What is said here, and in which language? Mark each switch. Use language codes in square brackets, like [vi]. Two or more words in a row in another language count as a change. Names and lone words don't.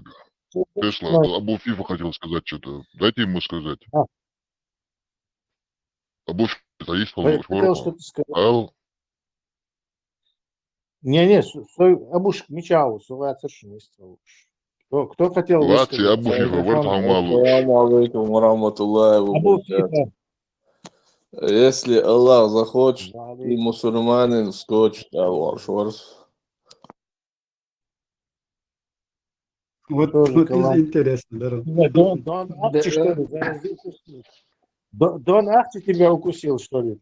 [ru] Тесла, Абу Фифа хотел сказать что-то. Дайте ему сказать. Абу Фифа, есть Хотел полномочия? что-то сказать. Не, Абуш Мичау, кто хотел Лати высказаться? Абу Фифа, вартам малу. [ar] السلام عليكم ورحمة الله و [ru] Абу [ar] بركاته. [ru] Фифа. Если Аллах захочет, и мусульманин скочит, Вот интересно, да. Дон Арчи, что ли? Дон Арчи тебя укусил, что ли?